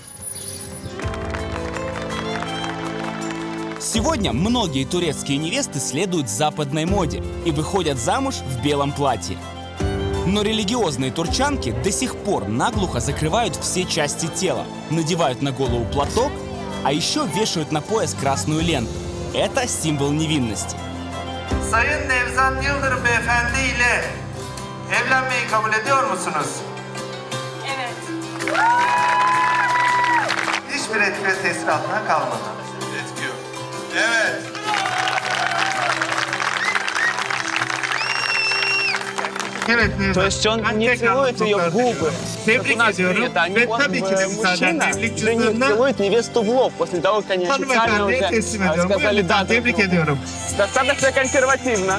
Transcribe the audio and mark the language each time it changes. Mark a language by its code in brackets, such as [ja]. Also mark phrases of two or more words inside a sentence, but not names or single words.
[ru] Сегодня многие турецкие невесты следуют западной моде и выходят замуж в белом платье. Но религиозные турчанки до сих пор наглухо закрывают все части тела, надевают на голову платок, а еще вешают на пояс красную ленту. Это символ невинности. [tr] Sayın Nevzat Yıldırım Beyefendi ile evlenmeyi kabul ediyor musunuz? Evet. Hiçbir etki ve tesir altına kalmadan. Etki yok. Evet. [ru] То есть он не целует ее в губы, как у нас принято, мужчина целует невесту в лоб, после того, как они официально уже сказали «да». Достаточно консервативно.